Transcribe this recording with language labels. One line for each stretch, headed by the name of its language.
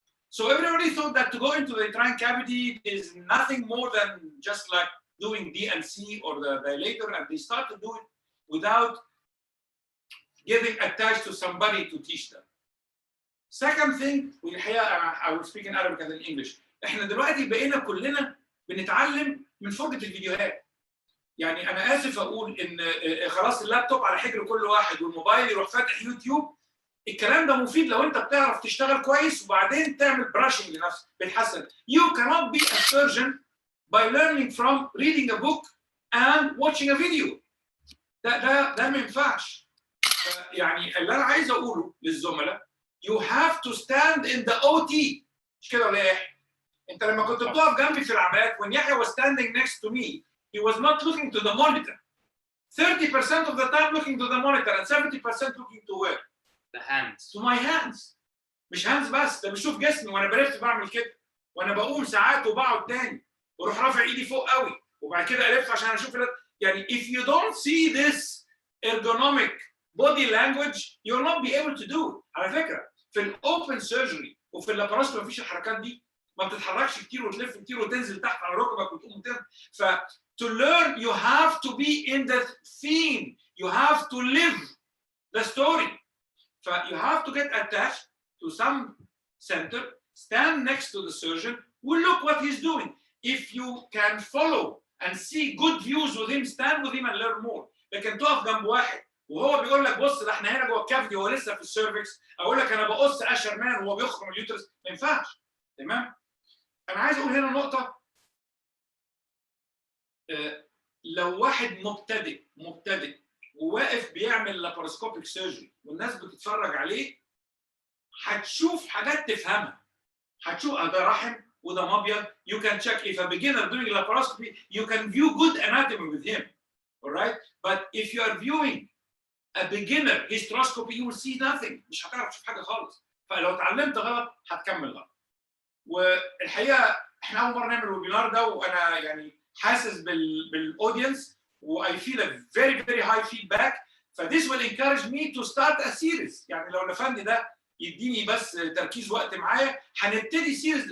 English: So everybody thought that to go into the uterine cavity is nothing more than just like doing DNC or the dilator, and they start to do it without getting attached to somebody to teach them. Second thing, I will speak in Arabic and in English.
Arabic: احنا دلوقتي بقينا كلنا بنتعلم من فرجة الفيديوهات. يعني أنا آسف أقول إن خلاص اللابتوب على حجر كل واحد والموبايل يروح فاتح يوتيوب. الكلام ده مفيد لو أنت بتعرف تشتغل كويس وبعدين تعمل براشنج لنفسك بتحسن.
English: You cannot be a surgeon by learning from reading a book and watching a video.
Arabic: ده ما ينفعش. يعني اللي أنا عايز أقوله للزملاء
English: you have to stand in the OT.
Arabic: مش كده ولا إيه؟ أنت لما كنت بتقف جنبي في العمليات
English: when Yahya was standing next to me he was not looking to the monitor. 30% of the time looking to the monitor and 70% looking to where? The hands. To my hands.
Arabic: مش hands بس, ده بشوف جسمي وانا بلف بعمل كده, وانا بقوم ساعات وبقعد تاني, واروح رافع ايدي فوق قوي, وبعد كده الف عشان اشوف يعني
English: if you don't see this ergonomic body language you'll not be able to do.
Arabic: على فكرة في الاوبن سيرجري وفي اللاباراسكوبي مفيش الحركات دي. ما بتتحركش كتير وتلف كتير وتنزل تحت على ركبك وتقوم وتنزل.
English: ف to learn you have to be in the theme, you have to live the story. You have to get attached to some center, stand next to the surgeon, will look what he's doing. If you can follow and see good views with him, stand with him and learn more.
Arabic: لكن تقف جنب واحد وهو بيقول لك بص ده احنا هنا جوه الكافيتي وهو لسه في السيرفكس، اقول لك انا بقص اشرمان وهو بيخرم اليوترس، ما ينفعش. تمام؟ انا عايز اقول هنا نقطه، لو واحد مبتدئ وواقف بيعمل لاباروسكوبيك سيرجري والناس بتتفرج عليه، هتشوف حاجات تفهمها. هتشوف ده رحم وده مبيض.
English: You can check if a beginner doing laparoscopy, you can view good anatomy with him. All right? But if you are viewing a beginner hysteroscopy, you will see nothing.
Arabic: مش هتعرف تشوف حاجه خالص. فلو اتعلمت غلط هتكمل غلط. والحقيقه احنا اول مره نعمل الويبينار ده، وانا يعني حاسس بالاودينس و
English: I feel a very very high feedback. فthis will encourage me to start a series.
Arabic: يعني لو الفندي ده يديني بس تركيز وقت معايا، هنبتدي سيريز.